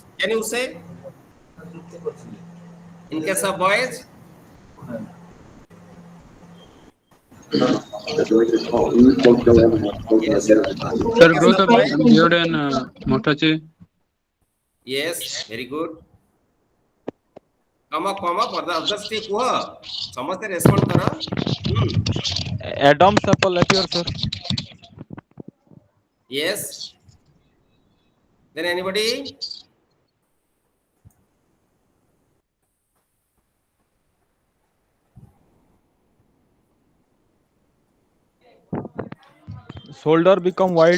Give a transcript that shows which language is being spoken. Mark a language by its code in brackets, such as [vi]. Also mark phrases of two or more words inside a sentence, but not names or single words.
[en] Can you say? In case of boys, yes, in Sir, case growth of of boys, beard and mustache. yes, very good. Come up, others take [or] କୁହ ସମସ୍ତେ ରେସ୍ପଣ୍ଡ କର. [en] Adam's apple appear, sir. Yes. Then anybody? Shoulder become wide.